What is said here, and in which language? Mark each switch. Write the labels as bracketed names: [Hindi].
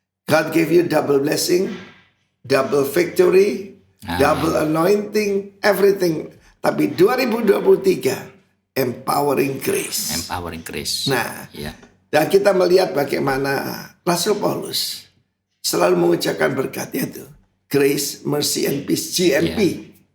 [English] God gave you double blessing, double victory, double anointing, everything. [Indonesian] Tapi 2023 empowering grace. [English] Empowering grace. [Indonesian] Nah, dan kita melihat bagaimana Rasul Paulus selalu mengucapkan berkatnya itu. [English] Grace, mercy, and peace, GMP.